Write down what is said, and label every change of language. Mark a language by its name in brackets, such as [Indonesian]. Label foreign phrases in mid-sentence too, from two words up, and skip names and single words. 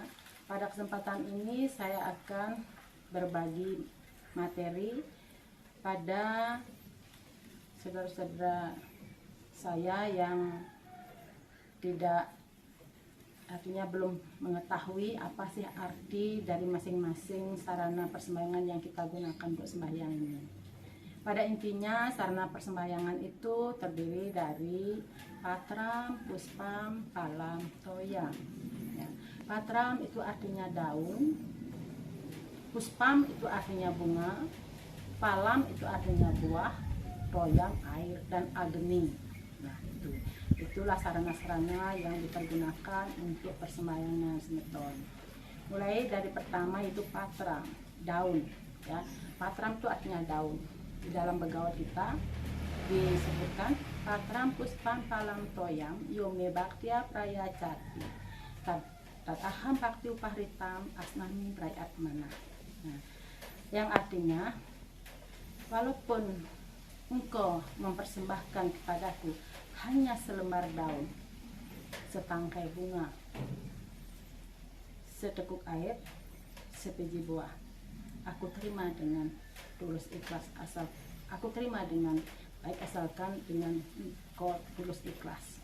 [Indonesian] Pada kesempatan ini saya akan berbagi materi pada saudara-saudara saya yang tidak, artinya belum mengetahui apa sih arti dari masing-masing sarana persembahyangan yang kita gunakan untuk sembahyang ini. Pada intinya sarana persembahyangan itu terdiri dari [Sanskrit] patram, puspam, palam, toyam. [Indonesian] Ya. Patram itu artinya daun, puspam itu artinya bunga, palam itu artinya buah, toyam air, dan agni. Nah, itulah sarana-sarana yang dipergunakan untuk persembahyangan semeton. Mulai dari pertama itu patram, daun. Ya, patram itu artinya daun. Di dalam begawan kita disebutkan [Sanskrit] patram puspam palam toyam yome bhaktia prayacati tataham bhakti upahritam asnami prayatmana. [Indonesian] Nah, yang artinya walaupun engkau mempersembahkan kepadaku hanya selembar daun, setangkai bunga, seteguk air, sebiji buah, aku terima dengan tulus ikhlas, aku terima dengan baik asalkan dengan kau tulus ikhlas.